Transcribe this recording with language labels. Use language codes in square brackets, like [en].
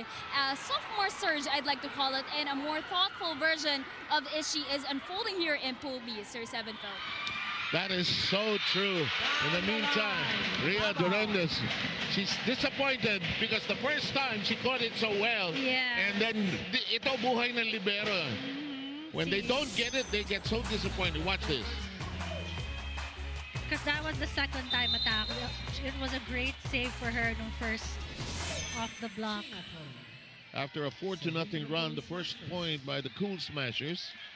[en] A sophomore surge, I'd like to call it, and a more thoughtful version of Ishi is unfolding here in Pool B, Sir Sevenfeld. That is so true. In the meantime, Rhea Torrendes, she's disappointed because the first time she caught it so well. Yeah. And then, [tl] ito buhay ng libero. [en] When they don't get it, they get so disappointed. Watch this. Because that was the second time attack. It was a great save for her no first off the block. After a 4-0 run, the first point by the Cool Smashers.